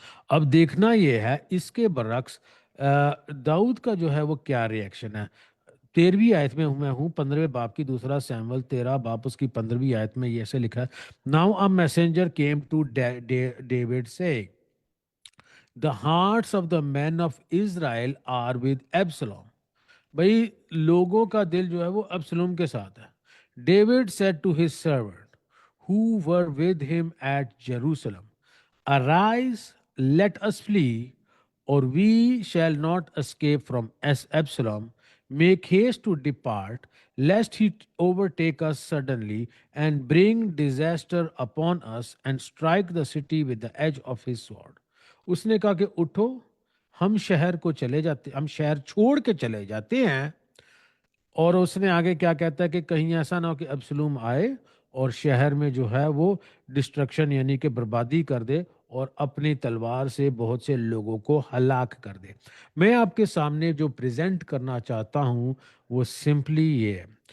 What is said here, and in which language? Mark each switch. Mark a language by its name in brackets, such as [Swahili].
[Urdu] اب دیکھنا یہ ہے اس کے برعکس داؤد کا جو ہے وہ کیا ریئیکشن ہے۔ 13ویں آیت میں ہوں 15ویں باب کی، دوسرا سیمول 13 باب اس کی 15ویں آیت میں یہ ایسے لکھا ہے: [English] Now a messenger came to David saying, the hearts of the men of Israel are with Absalom. [Urdu] بھائی لوگوں کا دل جو ہے وہ ابسلوم کے ساتھ ہے۔ [English] David said to his servant who were with him at Jerusalem, arise, let us flee, or we shall not escape from Absalom. Make haste to depart, lest he overtake us suddenly and bring disaster upon us and strike the city with the edge of his sword. [Urdu] اس نے کہا کہ اٹھو، ہم شہر کو چلے جاتے، ہم شہر چھوڑ کے چلے جاتے ہیں۔ اور اس نے آگے کیا کہتا ہے کہ کہیں ایسا نہ ہو کہ ابسلوم آئے اور شہر میں جو ہے وہ ڈسٹرکشن یعنی کہ بربادی کر دے، اور اپنی تلوار سے بہت سے لوگوں کو ہلاک کر دے۔ میں آپ کے سامنے جو پریزنٹ کرنا چاہتا ہوں وہ سمپلی یہ ہے،